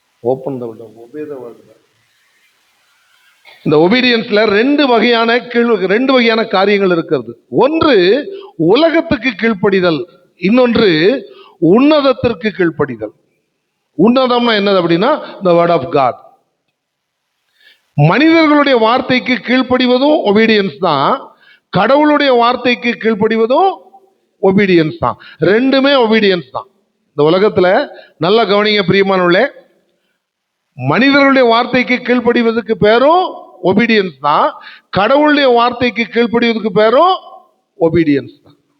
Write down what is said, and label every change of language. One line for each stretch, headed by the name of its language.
English: Open the window, obey the word.
Tamil: இந்த ஒபீடியன்ஸ்ல ரெண்டு வகையான காரியங்கள் இருக்கிறது. ஒன்று உலகத்துக்கு கீழ்ப்படிதல், இன்னொன்று உன்னதத்திற்கு கீழ்ப்படிதல். உன்னதம்னா என்னது அப்படின்னா
English: the word of God.
Tamil: மனிதர்களுடைய வார்த்தைக்கு கீழ்ப்படிவதும் ஒபீடியன்ஸ் தான், கடவுளுடைய வார்த்தைக்கு கீழ்ப்படிவதும் ஒபீடியன்ஸ் தான். ரெண்டுமே ஒபீடியன்ஸ் தான். இந்த உலகத்துல நல்ல கவனிங்க பிரியமானவர்களே, மனிதர்களுடைய வார்த்தைக்கு கீழ்ப்படிவதற்கு பேரும் ஒபீடியன்ஸ் தான், கடவுளுடைய வார்த்தைக்கு கீழ்ப்படிவதற்கு பேரும் ஒபீடியன்ஸ் தான்.